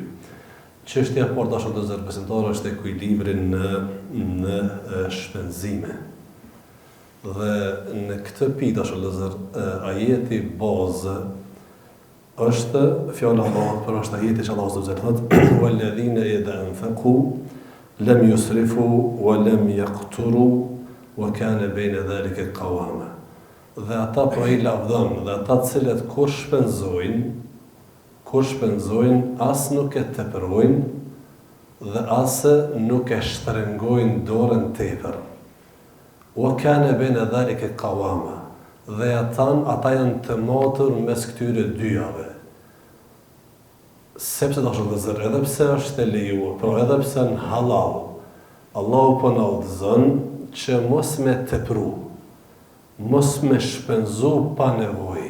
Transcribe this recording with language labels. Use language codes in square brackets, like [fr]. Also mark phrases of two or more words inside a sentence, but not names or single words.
[sq] Çështja e parë dashur të besimtarë është ekuilibri në shpenzime. Dhe në këtë pikë dashur vëllezër, ajeti bazë është fjala e Allahut, por është ajeti që Allahu [ar] سبحانه وتعالى [sq] thotë: [ar] "والذين إذا أنفقوا لم يسرفوا ولم يقتروا وكان بين ذلك قواما." [sq] Dhe ata pra i lavdon, dhe ata të cilët kur shpenzojnë as nuk e tepërojnë dhe as nuk e shtrëngojnë dorën tepër. [ar] وكان بين ذلك قواما. [sq] Dhe ata janë të matur mes këtyre dyjave. Sepse dashur vëllezër, edhe pse është e lejuar, por edhe pse në halal, Allahu po na udhëzon që mos me tepru, mos me shpenzu pa nevojë.